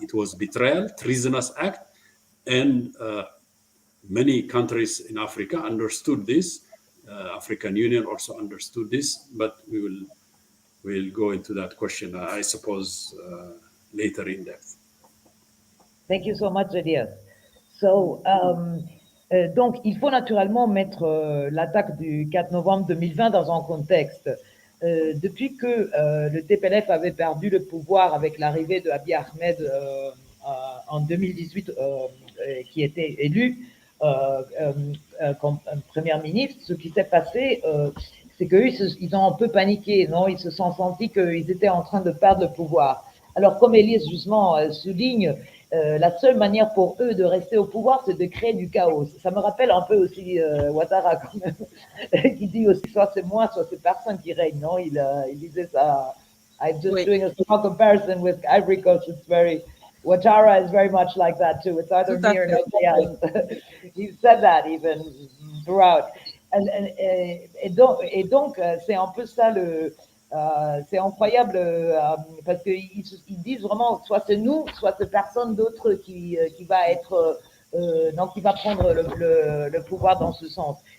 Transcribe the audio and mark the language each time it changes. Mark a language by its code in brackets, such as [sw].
[en] It was betrayal, treasonous act, and many countries in Africa understood this. African Union also understood this, but we'll go into that question, I suppose, later in depth. Thank you so much, Elias. [fr] So, donc, il faut naturellement mettre l'attaque du 4 novembre 2020 dans un contexte. Depuis que le Tplf avait perdu le pouvoir avec l'arrivée de Abiy Ahmed en 2018, qui était élu comme premier ministre, ce qui s'est passé, c'est qu'eux, ils ont un peu paniqué, non? Ils se sont sentis qu'ils étaient en train de perdre le pouvoir. Alors, comme Elias justement souligne, la seule manière pour eux de rester au pouvoir, c'est de créer du chaos. Ça me rappelle un peu aussi Ouattara, quand même, qui dit aussi soit c'est moi, soit c'est personne qui règne, non? Il disait ça. [en] I'm just doing a small comparison with Ivory Coast. It's very, Ouattara is very much like that too. It's either me or nobody else. He said that even throughout. [fr] Et donc, c'est un peu ça c'est incroyable parce qu'ils disent vraiment soit c'est nous, soit c'est personne d'autre qui va être donc qui va prendre le pouvoir dans ce sens.